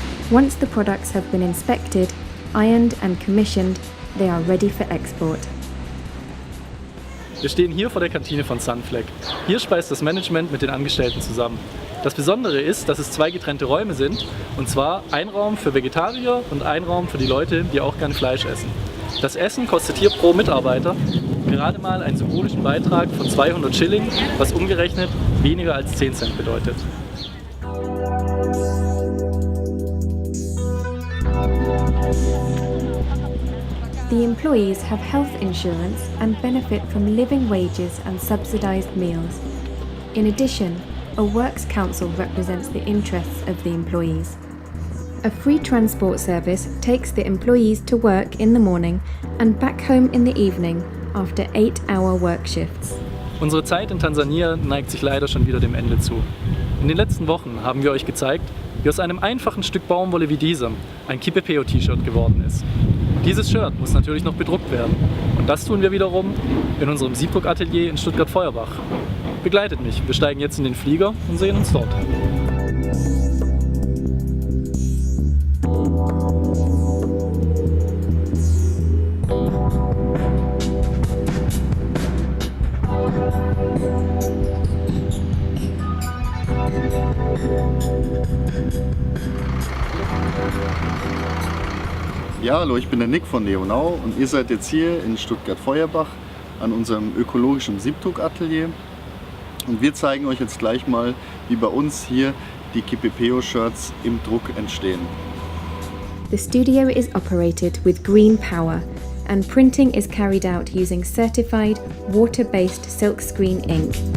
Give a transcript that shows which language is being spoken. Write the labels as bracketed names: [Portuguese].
[English] Once the products have been inspected, ironed and commissioned, they are ready for export. [German] Wir stehen hier vor der Kantine von Sunflag. Hier speist das Management mit den Angestellten zusammen. Das Besondere ist, dass es 2 getrennte Räume sind, und zwar ein Raum für Vegetarier und ein Raum für die Leute, die auch gern Fleisch essen. Das Essen kostet hier pro Mitarbeiter gerade mal einen symbolischen Beitrag von 200 Schilling, was umgerechnet weniger als 10 Cent bedeutet. [English] The employees have health insurance and benefit from living wages and subsidised meals. In addition, a Works Council represents the interests of the employees. A free transport service takes the employees to work in the morning and back home in the evening after 8-hour work shifts. [German] Unsere Zeit in Tansania neigt sich leider schon wieder dem Ende zu. In den letzten Wochen haben wir euch gezeigt, wie aus einem einfachen Stück Baumwolle wie diesem ein Kipepeo-T-Shirt geworden ist. Dieses Shirt muss natürlich noch bedruckt werden, und das tun wir wiederum in unserem Siebdruckatelier in Stuttgart-Feuerbach. Begleitet mich, wir steigen jetzt in den Flieger und sehen uns dort. Ja, hallo, ich bin der Nick von Leonau und ihr seid jetzt hier in Stuttgart-Feuerbach an unserem ökologischen Siebdruckatelier. Und wir zeigen euch jetzt gleich mal, wie bei uns hier die Kipepeo-Shirts im Druck entstehen. [English] The studio is operated with green power and printing is carried out using certified water-based silkscreen ink.